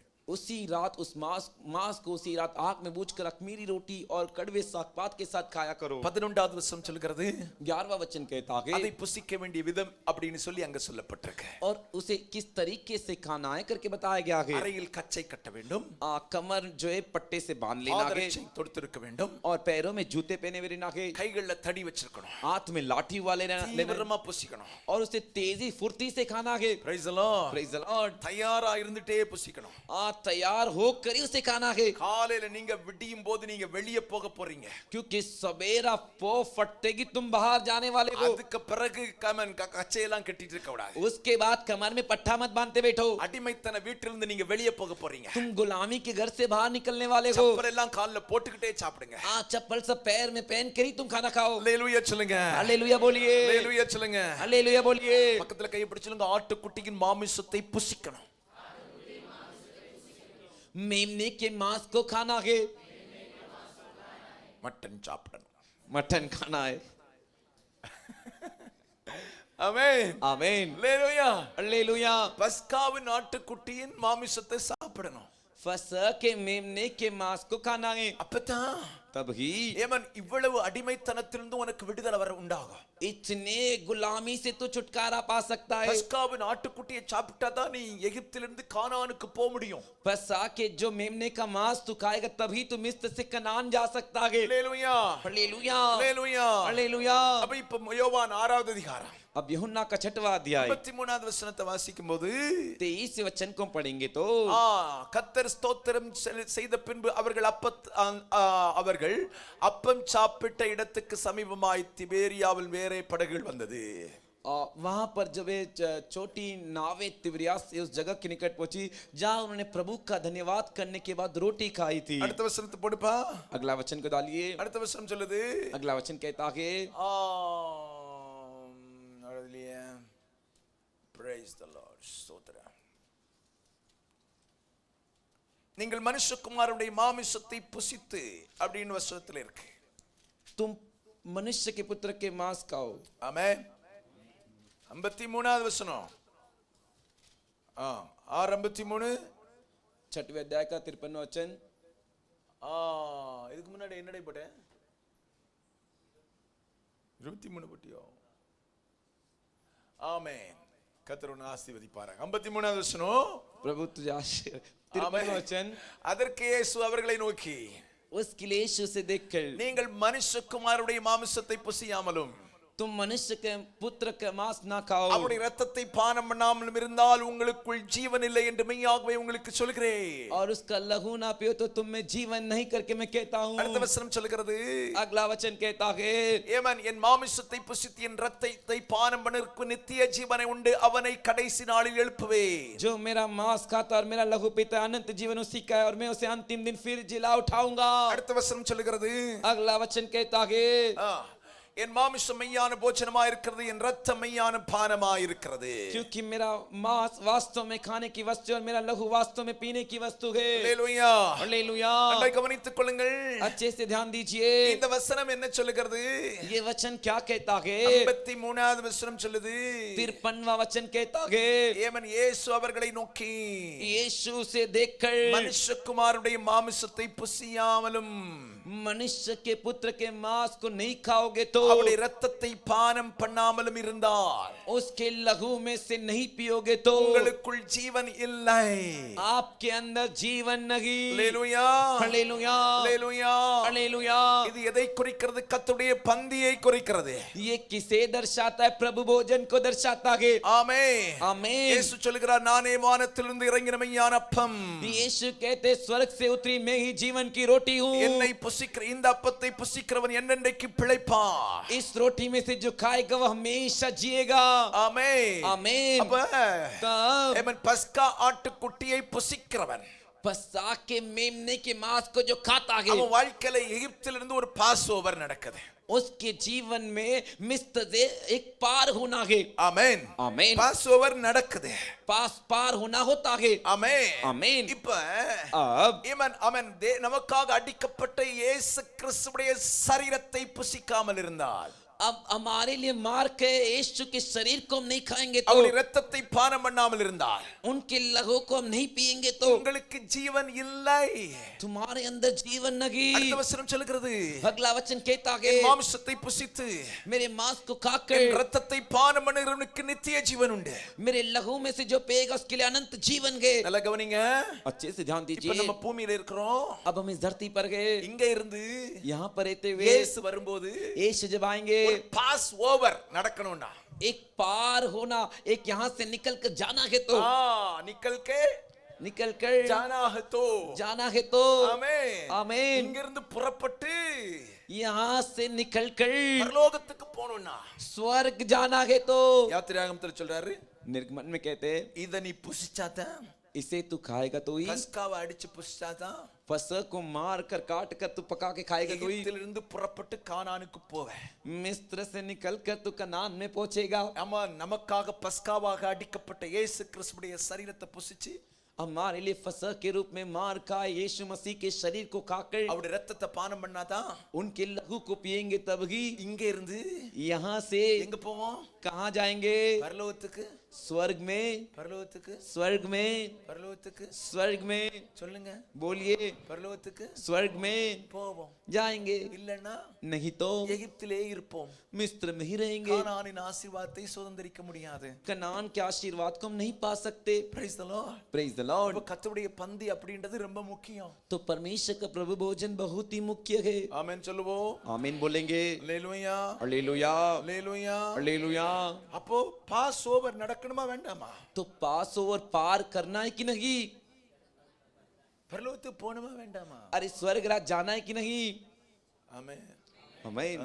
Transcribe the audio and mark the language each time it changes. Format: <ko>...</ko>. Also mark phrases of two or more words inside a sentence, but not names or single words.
<hi>उसी रात उस मांस को उसी रात आग में बूझकर अखमीरी रोटी और कड़वे सागपात के साथ खाया करो.</hi> <ta>11வது வசனம் சொல்கிறது,</ta> <hi>11वां वचन कहता है,</hi> <ta>அதை புசிக்க வேண்டிய விதம் அப்படின்னு சொல்லி அங்க சொல்லப்பட்டிருக்கு.</ta> <hi>और उसे किस तरीके से खाना है करके बताया गया है.</hi> <ta>அறையில் கச்சை கட்ட வேண்டும்,</ta> <hi>कमर जो है पट्टे से बांध लेना है,</hi> <ta>பாதரட்சை தொடுத்திருக்க வேண்டும்,</ta> <hi>और पैरों में जूते पहने हुए रहना है,</hi> <ta>கைகள்ல தடி வச்சிருக்கணும்,</ta> <hi>हाथ में लाठी वाले लेना,</hi> <ta>தீவிரமா புசிக்கணும்.</ta> <hi>और उसे तेजी फुर्ती से खाना है.</hi> <en>Praise the Lord. Praise the Lord.</en> <ta>தயாரா இருந்துட்டே புசிக்கணும்.</ta> <hi>तैयार होकर ही उसे खाना है,</hi> <ta>காலையில நீங்க விடியும் போது நீங்க வெளியே போக போறீங்க.</ta> <hi>क्योंकि सवेरा पो फटते कि तुम बाहर जाने वाले हो.</hi> <ta>அதுக்கு பிறகு கமன் கச்சையெல்லாம் கட்டிட்டு இருக்க கூடாது.</ta> <hi>उसके बाद कमर में पट्टा मत बांधते बैठो.</hi> <ta>அடிமைத்தன வீட்டிலிருந்து நீங்க வெளியே போக போறீங்க.</ta> <hi>तुम गुलामी के घर से बाहर निकलने वाले हो.</hi> <ta>சப்பல் எல்லாம் கால்ல போட்டுக்கிட்டே சாப்பிடுங்க.</ta> <hi>चप्पल सब पैर में पहन कर ही तुम खाना खाओ.</hi> <ta>அல்லேலூயா சொல்லுங்க,</ta> <hi>हालेलुया बोलिए,</hi> <ta>அல்லேலூயா சொல்லுங்க.</ta> <hi>हालेलुया बोलिए.</hi> <ta>பக்கத்துல கையை பிடிச்சு ஆட்டுக்குட்டியின் மாமிசத்தை புசிக்கணும்.</ta> <hi>मेमने के मांस को खाना है,</hi> <ta>மட்டன் சாப்பிடணும்.</ta> <hi>मटन खाना है.</hi> <ta>ஆமென்,</ta> <hi>आमीन,</hi> <ta>அல்லேலூயா.</ta> <hi>हालेलुया.</hi> <ta>பஸ்காவின் ஆட்டுக்குட்டியின் மாமிசத்தை சாப்பிடணும்.</ta> <hi>फसह के मेमने के मांस को खाना है,</hi> <ta>அப்பதான்</ta> <hi>तब ही</hi> <ta>ஏமன் இவ்வளவு அடிமைத்தனத்திலிருந்து உனக்கு விடுதலை வர உண்டாகும்.</ta> <hi>इतने गुलामी से तो छुटकारा पा सकता है.</hi> <ta>பஸ்காவின் ஆட்டுக்குட்டியை சாப்பிட்டாதான் நீ எகிப்திலிருந்து கானானுக்கு போக முடியும்.</ta> <hi>फसह के जो मेमने का मांस तू खाएगा तभी तुम मिस्र से कनान जा सकता है.</hi> <ta>அல்லேலூயா,</ta> <hi>हालेलुया,</hi> <ta>அல்லேலூயா.</ta> <hi>हालेलुया.</hi> <ta>அப்ப இப்ப யோவான் 6வது அதிகாரம்</ta> <hi>अब यूहन्ना का 6वां अध्याय</hi> <ta>33வது வசனத்தை வாசிக்கும் போது</ta> <hi>23 वचन को पढ़ेंगे तो</hi> <ta>கர்த்தர் ஸ்தோத்திரம் செய்த பின்பு அவர்கள் அப்பம் சாப்பிட்ட இடத்துக்கு சமீபமாய் திபேரியாவில் வேறே படகுகள் வந்தது.</ta> <hi>वहां पर जब छोटी नावें तिबरियास से उस जगह के निकट पहुंची जहां उन्होंने प्रभु का धन्यवाद करने के बाद रोटी खाई थी.</hi> <ta>அடுத்த வசனத்தை போடுப்பா.</ta> <hi>अगला वचन को डालिए.</hi> <ta>அடுத்த வசனம் சொல்லுது,</ta> <hi>अगला वचन कहता है,</hi> <en>Praise the Lord.</en> <ta>ஸ்தோத்திரம். நீங்கள் மனுஷகுமாரனுடைய மாமிசத்தை புசித்து அப்படின்னு வசனத்தில் இருக்கு.</ta> <hi>तुम मनुष्य के पुत्र के मांस खाओ.</hi> <ta>ஆமென். 53வது வசனம். 6:53.</ta> <hi>6वें अध्याय का 53वां वचन.</hi> <ta>இதுக்கு முன்னாடி என்னடை போட்டேன்? 23 போட்டியோ? ஆமென். கர்த்தர் உன்னை ஆசீர்வதிப்பாராக. 53வது வசனம்.</ta> <hi>प्रभु तुझे आशीर्वाद. 53वां वचन.</hi> <ta>அதற்கு இயேசு அவர்களை நோக்கி,</ta> <hi>उसके लिए यीशु से देखकर,</hi> <ta>நீங்கள் மனுஷகுமாரனுடைய மாமிசத்தை புசியாமலும்</ta> <hi>तुम मनुष्य के पुत्र का मांस ना खाओ</hi> <ta>அவருடைய இரத்தத்தை பானம் பண்ணாமலும் இருந்தால் உங்களுக்குள் ஜீவன் இல்லை என்று மெய்யாகவே உங்களுக்கு சொல்கிறேன்.</ta> <hi>और उसका लहू ना पियो तो तुम में जीवन नहीं करके मैं कहता हूँ.</hi> <ta>அடுத்த வசனம் சொல்கிறது,</ta> <hi>अगला वचन कहता है,</hi> <ta>ஏமன் என் மாமிசத்தை புசித்து என் இரத்தத்தை பானம் பண்ணருக்கு நித்திய ஜீவனை உண்டு, அவனை கடைசி நாளில் எழுப்புவேன்.</ta> <hi>जो मेरा मांस खाता और मेरा लहू पीता अनंत जीवन उसी का है और मैं उसे अंतिम दिन फिर जिला उठाऊंगा.</hi> <ta>அடுத்த वचனம் சொல்கிறது,</ta> <hi>अगला वचन कहता है,</hi> <ta>என் மாமிசம் மெய்யான போஜனமாய் இருக்கிறது, என் இரத்தம் மெய்யான பானமாய் இருக்கிறது.</ta> <hi>क्योंकि मेरा मांस वास्तव में खाने की वस्तु और मेरा लहू वास्तव में पीने की वस्तु है.</hi> <ta>அல்லேலூயா.</ta> <hi>हालेलुया.</hi> <ta>அதை கவனித்துக் கொள்ளுங்கள்.</ta> <hi>अच्छे से ध्यान दीजिए.</hi> <ta>இந்த வசனம் என்ன சொல்லுகிறது?</ta> <hi>ये वचन क्या कहता है?</hi> <ta>53வது வசனம் சொல்லுது,</ta> <hi>53वां वचन कहता है,</hi> <ta>ஏமன் இயேசு அவர்களை நோக்கி,</ta> <hi>यीशु से देखकर</hi> <ta>மனுஷகுமாரனுடைய மாமிசத்தை புசியாமலும்</ta> <hi>मनुष्य के पुत्र के मांस को नहीं खाओगे तो</hi> <ta>அவருடைய இரத்தத்தை பானம் பண்ணாமலும் இருந்தால்</ta> <hi>उसके लहू में से नहीं पियोगे तो</hi> <ta>உங்களுக்குள் ஜீவன் இல்லை.</ta> <hi>आपके अंदर जीवन नहीं.</hi> <ta>அல்லேலூயா.</ta> <hi>हालेलुया.</hi> <ta>அல்லேலூயா.</ta> <hi>हालेलुया.</hi> <ta>இது எதை குறிக்கிறது? கர்த்தருடைய பந்தியை குறிக்கிறது.</ta> <hi>ये किसे दर्शाता है? प्रभु भोजन को दर्शाता है.</hi> <ta>ஆமென்.</ta> <hi>आमीन.</hi> <ta>இயேசு சொல்கிறார், நானே வானத்திலிருந்து இறங்கின மெய்யான அப்பம்,</ta> <hi>यीशु कहते स्वर्ग से उतरी मैं ही जीवन की रोटी हूँ.</hi> <ta>என்னை புசிக்கிற இந்த அப்பத்தை புசிக்கிறவன் என்னென்றைக்கு பிழைப்பான்.</ta> <hi>इस रोटी में से जो खाएगा वह हमेशा जिएगा.</hi> <ta>ஆமென்.</ta> <hi>आमीन.</hi> <ta>அப்ப</ta> <hi>तब</hi> <ta>ஏமன் பஸ்கா ஆட்டுக்குட்டியை புசிக்கிறவன்</ta> <hi>पस्सा के मेमने के मांस को जो खाता है</hi> <ta>அவன் வாழ்க்கையில எகிப்திலிருந்து ஒரு</ta> <en>pass over</en> <ta>நடக்குது.</ta> <hi>उसके जीवन में मिस्र से एक पार होना है.</hi> <ta>ஆமென்.</ta> <hi>आमीन.</hi> <en>pass over</en> <ta>நடக்குது.</ta> <hi>पार होना होता है.</hi> <ta>ஆமென்.</ta> <hi>आमीन.</hi> <ta>இப்ப</ta> <hi>अब</hi> <ta>இவன் அவன் நமக்காக அடிக்கப்பட்ட இயேசு கிறிஸ்துவுடைய சரீரத்தை புசிக்காமல் இருந்தால்,</ta> <hi>अब हमारे लिए मार के यीशु के शरीर को हम नहीं खाएंगे तो</hi> <ta>அவருடைய இரத்தத்தை பானம் பண்ணாமல் இருந்தால்,</ta> <hi>उनके लहू को हम नहीं पिएंगे तो</hi> <ta>உங்களுக்கு ஜீவன் இல்லை.</ta> <hi>तुम्हारे अंदर जीवन नहीं.</hi> <ta>அடுத்த வசனம் சொல்கிறது,</ta> <hi>अगला वचन कहता है,</hi> <ta>என் மாம்சத்தை புசித்து</ta> <hi>मेरे मांस को</hi> <ta>என்</ta> <hi>खाकर</hi> <ta>இரத்தத்தை பானம் பண்ணுகிறவனுக்கு நித்திய ஜீவன் உண்டு.</ta> <hi>मेरे लहू में से जो पिएगा उसके लिए अनंत जीवन है.</hi> <ta>நல்லா கவனிங்க.</ta> <hi>अच्छे से ध्यान</hi> <ta>இப்ப</ta> <hi>दीजिए.</hi> <ta>நம்ம பூமியில இருக்கிறோம்.</ta> <hi>अब हम इस धरती पर गए.</hi> <ta>இங்க இருந்து</ta> <hi>यहाँ पर रहते हुए</hi> <ta>இயேசு வரும்போது</ta> <hi>यीशु जब आएंगे,</hi> <ta>ஒரு</ta> <en>pass over</en> <ta>நடக்கணும்னா,</ta> <hi>एक पार होना, एक यहाँ से निकल कर जाना है तो निकल के निकल कर जाना है तो जाना है तो</hi> <ta>ஆமென்.</ta> <hi>आमीन.</hi> <ta>இங்கிருந்து புறப்பட்டு</ta> <hi>यहाँ से निकल कर</hi> <ta>பரலோகத்துக்கு போகணும்னா,</ta> <hi>स्वर्ग जाना है तो</hi> <ta>யாத்திராகமத்துல சொல்றாரு,</ta> <hi>निर्गमन में कहते हैं,</hi> <ta>இத நீ புசிச்சாதான்,</ta> <hi>इसे तू खाएगा तो ही,</hi> <ta>பஸ்காவை அடிச்சு புசிச்சாதான்</ta> <hi>फसह को मार कर काट कर तू पका के खाएगा तो ही,</hi> <ta>எகிப்திலிருந்து புறப்பட்டு கானானுக்கு போவேன்.</ta> <hi>मिस्र से निकल कर तू कनान में पहुंचेगा.</hi> <ta>ஆமா, நமக்காக பஸ்காவாக அடிக்கப்பட்ட இயேசு கிறிஸ்துவுடைய சரீரத்தை புசிச்சு</ta> <hi>हमारे लिए फसह के रूप में मार खाए यीशु मसीह के शरीर को खाकर</hi> <ta>அவருடைய ரத்தத்தை பானம் பண்ணாதான்</ta> <hi>उनके लहू को पिएंगे तब ही</hi> <ta>இங்க இருந்து</ta> <hi>यहाँ से</hi> <ta>எங்க போவோம்?</ta> <hi>कहाँ जाएंगे?</hi> <ta>பரலோகத்துக்கு.</ta> <hi>स्वर्ग में.</hi> <ta>பரலோகத்துக்கு.</ta> <hi>स्वर्ग में.</hi> <ta>பரலோகத்துக்கு.</ta> <hi>स्वर्ग में.</hi> <ta>சொல்லுங்க.</ta> <hi>बोलिए.</hi> <ta>பரலோகத்துக்கு</ta> <hi>स्वर्ग में</hi> <ta>போவோம்.</ta> <hi>जाएंगे.</hi> <ta>இல்லன்னா</ta> <hi>नहीं तो</hi> <ta>எகிப்திலே இருப்போம்.</ta> <hi>मिस्र में ही रहेंगे.</hi> <ta>கானானின் ஆசீர்வாதத்தை சுதந்தரிக்க முடியாது.</ta> <hi>कनान के आशीर्वाद को हम नहीं पा सकते.</hi> <en>Praise the Lord. Praise the Lord.</en> <ta>அப்ப கர்த்தருடைய பந்தி அப்படின்றது ரொம்ப முக்கியம்.</ta> <hi>तो परमेश्वर का प्रभु भोजन बहुत ही मुख्य है.</hi> <ta>ஆமென் சொல்லுவோம்.</ta> <hi>आमीन बोलेंगे.</hi> <ta>அல்லேலூயா.</ta> <hi>हालेलुया.</hi> <ta>அல்லேலூயா.</ta> <hi>हालेलुया.</hi> <ta>அப்போ</ta> <en>pass over</en> <ta>நடக்கணுமா வேண்டாமா?</ta> <hi>तो</hi> <en>pass over</en> <hi>पार करना है कि नहीं?</hi> <ta>பரலோகத்துக்கு போகணுமா வேண்டாமா?</ta> <hi>अरे स्वर्ग राज जाना है कि नहीं?</hi> <ta>ஆமென்.</ta> <hi>आमीन.</hi>